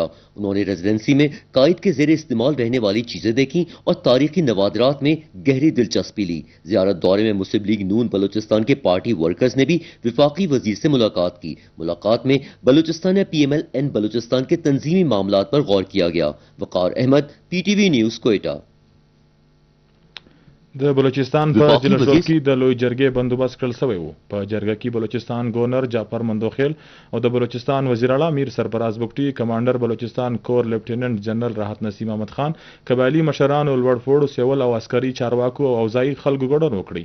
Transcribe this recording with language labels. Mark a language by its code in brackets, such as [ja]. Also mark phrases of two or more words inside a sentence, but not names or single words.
[ur] انہوں نے ریزیڈنسی میں قائد کے زیر استعمال رہنے والی چیزیں دیکھیں اور تاریخی نوادرات میں گہری دلچسپی لی. زیارت دورے میں مسلم لیگ نون بلوچستان کے پارٹی ورکرز نے بھی وفاقی وزیر سے ملاقات کی. ملاقات میں بلوچستان یا PMLN بلوچستان کے تنظیمی معاملات پر غور کیا گیا. وقار احمد, PTV نیوز, کوئٹہ. [ps] د بلوچستان په جلسو کې د لوی جرګې بندوبست کړل شوی و. په جرګه کې بلوچستان گورنر جعفر مندوخیل او د بلوچستان وزیر اعلی میر سرفراز بگٹی, کمانډر بلوچستان کور لیفټیننټ جنرال راحت نسیم احمد خان, قبایلي مشرانو, لوړ پوړو, سیول او عسکري چارواکو او اوضاعي خلکو ګډون وکړي.